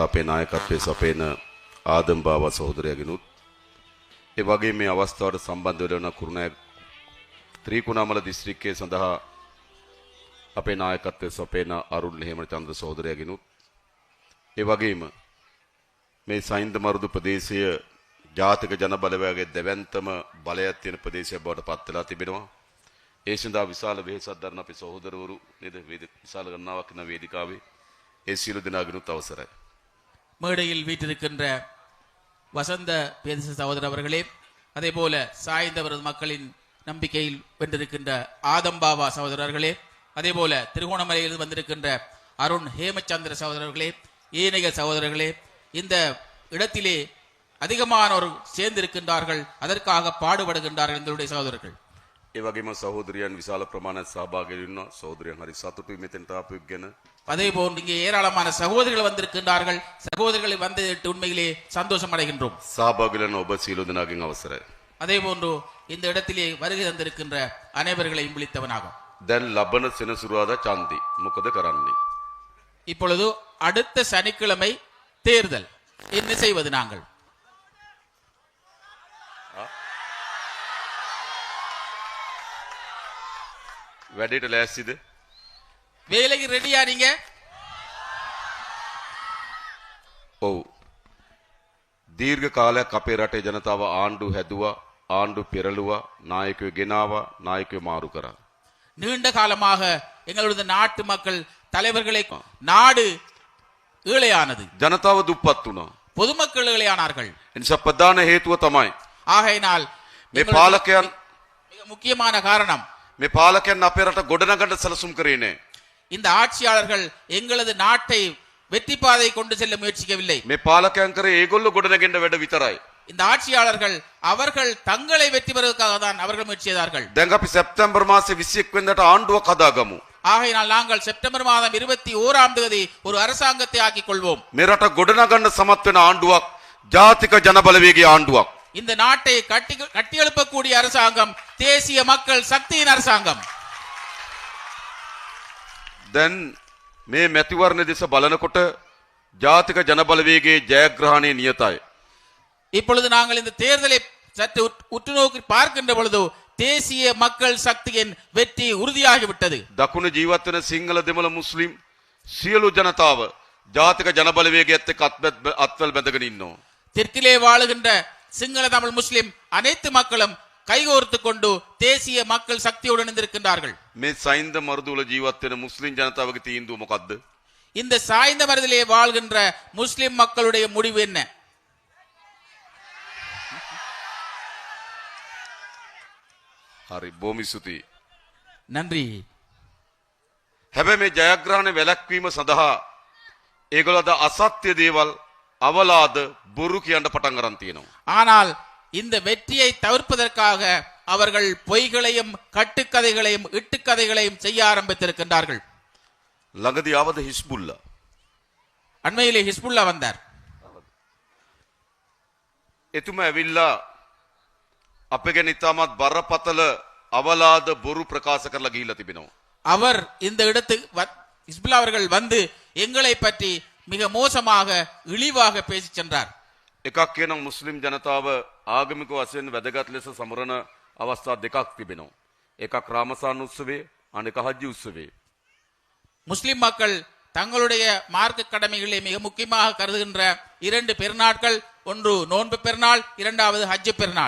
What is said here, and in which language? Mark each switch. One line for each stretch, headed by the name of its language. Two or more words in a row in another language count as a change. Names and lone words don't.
Sinhala: අපේ නායකත්වයේ සපයන ආදම් බාවා සහෝදරයාගෙනුත් ඒ වගේම මේ අවස්ථාවට සම්බන්ධ වෙලා වන කුරුණෑගල ත්‍රිකුණාමල දිස්ත්‍රික්කයේ සඳහා අපේ නායකත්වයේ සපයන අරුල් හේමචන්ද්‍ර සහෝදරයාගෙනුත් ඒ වගේම මේ සයින්ද මරුදු ප්‍රදේශයේ ජාතික ජන බලවේගයේ දෙවන්තම බලයක් තියෙන ප්‍රදේශයක් බවට පත් වෙලා තිබෙනවා. ඒ සඳහා විශාල වෙහෙසක් දරන අපේ සහෝදරවරු නේද විශාල ගණනාවක් ඉන්න වේදිකාවේ ඒ සියලු දෙනාගෙනුත් අවසරයි.
Tamil: மேடையில் வீட்டிருக்கின்ற வசந்த பேதச சகோதரர் அவர்களே, அதே போல சாய்ந்தவரது மக்களின் நம்பிக்கையில் வென்றிருக்கின்ற ஆதம்பாவா சகோதரர்களே, அதே போல திருகோணமலையில் வந்திருக்கின்ற அருண் ஹேமச்சந்திர சகோதரர்களே, ஏனைய சகோதரர்களே, இந்த இடத்திலே அதிகமானோர் சேர்ந்திருக்கின்றார்கள், அதற்காக பாடுபடுகின்றார்கள் எங்களுடைய சகோதரர்கள்.
Sinhala: ඒ වගේම සහෝදරයන් විශාල ප්‍රමාණයක් සහභාගී වෙනවා. සහෝදරයන් හරි සතුටුයි මෙතෙන්ට ආපු එක ගැන.
Tamil: அதே போன்று இங்கே ஏராளமான சகோதரர்கள் வந்திருக்கின்றார்கள். சகோதரர்களை வந்ததற்கு உண்மையிலே சந்தோஷம் அடைகின்றோம்.
Sinhala: සහභාගී වෙන ඔබ සියලු දෙනාගෙන් අවසරයි.
Tamil: அதே போன்று இந்த இடத்திலே வருகை தந்திருக்கின்ற அனைவர்களையும் விழித்தவனாகும்.
Sinhala: දැන් ලබන සෙනසුරාදා චන්දි මොකද කරන්නේ?
Tamil: இப்பொழுது அடுத்த சனிக்கிழமை தேர்தல். என்ன செய்வது நாங்கள்?
Sinhala: වැඩේට ලෑස්තිද?
Tamil: வேலைக்கு ரெடியா நீங்க?
Sinhala: ඔව්. දීර්ඝ කාලයක් අපේ රටේ ජනතාව ආණ්ඩු හැදුවා, ආණ්ඩු පෙරළුවා, නායකයෝ ගෙනාවා, නායකයෝ මාරු කරා.
Tamil: நீண்ட காலமாக எங்களுடைய நாட்டு மக்கள் தலைவர்களை நாடு ஏழையானது.
Sinhala: ජනතාව දුප්පත් වුණා.
Tamil: பொதுமக்கள் ஏழையானார்கள்.
Sinhala: එනිසා ප්‍රධාන හේතුව තමයි
Tamil: ஆகையினால்
Sinhala: මේ පාලකයන්
Tamil: மிக முக்கியமான காரணம்
Sinhala: මේ පාලකයන් අපේ රට ගොඩනගන්න සැලසුම් කරේ නෑ.
Tamil: இந்த ஆட்சியாளர்கள் எங்களது நாட்டை வெற்றி பாதை கொண்டு செல்ல முயற்சிக்கவில்லை.
Sinhala: මේ පාලකයන් කරේ ඒගොල්ලෝ ගොඩනගෙන්න වැඩ විතරයි.
Tamil: இந்த ஆட்சியாளர்கள் அவர்கள் தங்களை வெற்றி பெறுவதற்காக தான் அவர்கள் முயற்சி செய்தார்கள்.
Sinhala: දැන් අපි සැප්තැම්බර් මාසේ 21 වෙනිදාට ආණ්ඩුවක් හදාගමු.
Tamil: ஆகையினால் நாங்கள் செப்டம்பர் மாதம் 21ஆம் தேதி ஒரு அரசாங்கத்தை ஆக்கிக் கொள்வோம்.
Sinhala: මේ රට ගොඩනගන්න සමත් වෙන ආණ්ඩුවක් ජාතික ජන බලවේගයේ ආණ්ඩුවක්.
Tamil: இந்த நாட்டை கட்டியெழுப்பக்கூடிய அரசாங்கம் தேசிய மக்கள் சக்தியின் அரசாங்கம்.
Sinhala: දැන් මේ මැතිවරණ දෙස බලනකොට ජාතික ජන බලවේගයේ ජයග්‍රහණය නියතයි.
Tamil: இப்பொழுது நாங்கள் இந்த தேர்தலை சற்று உற்று நோக்கி பார்க்கின்ற பொழுது தேசிய மக்கள் சக்தியின் வெற்றி உறுதியாகிவிட்டது.
Sinhala: දකුණ ජීවත් වෙන සිංහල දෙමළ මුස්ලිම් සියලු ජනතාව ජාතික ජන බලවේගයත් එක්ක අත්වැල් බැඳගෙන ඉන්නවා.
Tamil: தெற்கிலே வாழுகின்ற சிங்கள தமிழ் முஸ்லிம் அனைத்து மக்களும் கைகோர்த்து கொண்டு தேசிய மக்கள் சக்தியுடன் இருக்கின்றார்கள்.
Sinhala: මේ සයින්ද මරුදුල ජීවත් වෙන මුස්ලිම් ජනතාවගේ තීන්දුව මොකද්ද?
Tamil: இந்த சாய்ந்த மருதிலே வாழ்கின்ற முஸ்லிம் மக்களுடைய முடிவு என்ன?
Sinhala: හරි බොහොම ස්තුතියි.
Tamil: நன்றி.
Sinhala: හැබැයි මේ ජයග්‍රහණ වැළැක්වීම සඳහා ඒගොල්ලෝ අද අසත්‍ය දේවල් අවලාද බොරු කියන්න පටන් ගන්න තියෙනවා.
Tamil: ஆனால் இந்த வெற்றியை தவிர்ப்பதற்காக அவர்கள் பொய்களையும் கட்டுக்கதைகளையும் இட்டுக்கதைகளையும் செய்ய ஆரம்பித்திருக்கின்றார்கள்.
Sinhala: ළඟදී ආවද හිස්බුල්ලා?
Tamil: அண்மையிலே ஹிஸ்புல்லா வந்தார்.
Sinhala: එතුමා ඇවිල්ලා අපේ ගැන ඉතාමත් බරපතල අවලාද බොරු ප්‍රකාශ කරලා ගිහිල්ලා තිබෙනවා.
Tamil: அவர் இந்த இடத்துக்கு ஹிஸ்புல்லா அவர்கள் வந்து எங்களை பற்றி மிக மோசமாக இழிவாக பேசி சென்றார்.
Sinhala: එකක් කියනවා මුස්ලිම් ජනතාව ආගමික වශයෙන් වැදගත් ලෙස සමරන අවස්ථා දෙකක් තිබෙනවා. එකක් රාමසාන උත්සවය, අනෙක හජ්ජි උත්සවය.
Tamil: முஸ்லிம் மக்கள் தங்களுடைய மார்க்க கடமைகளை மிக முக்கியமாக கருதுகின்ற இரண்டு பெருநாட்கள், ஒன்று நோன்பு பெருநாள், இரண்டாவது ஹஜ் பெருநாள்.